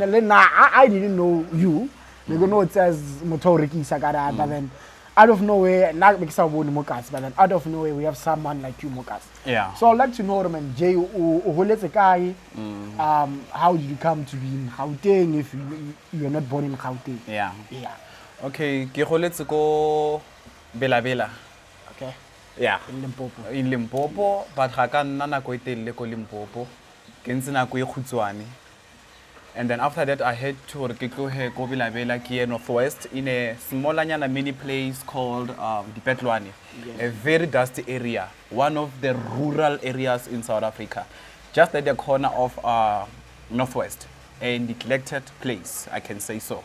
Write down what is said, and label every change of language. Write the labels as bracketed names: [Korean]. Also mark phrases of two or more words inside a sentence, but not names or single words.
[English] And then I didn't know you. You know it says Motoriki Sagara, but then out of nowhere, not because of Mokas, but then out of nowhere we have someone like you, Mokas. Yeah. So I'd like to know, man, Jay, how did you come to be in Gauteng if you're not born in Gauteng? Yeah. Yeah. [Tswana] Okay, ke goletse go Bela. [English] Okay. Yeah. In [Tswana] Limpopo, but ga ka nna nako e telele ko Limpopo. Ke ntse nako e khutshwane. [English] And then after that I had to go Bela here northwest in a smallanyana mini place called Dipetlwane. Yes. A very dusty area, one of the rural areas in South Africa, just at the corner of northwest, a neglected place, I can say so.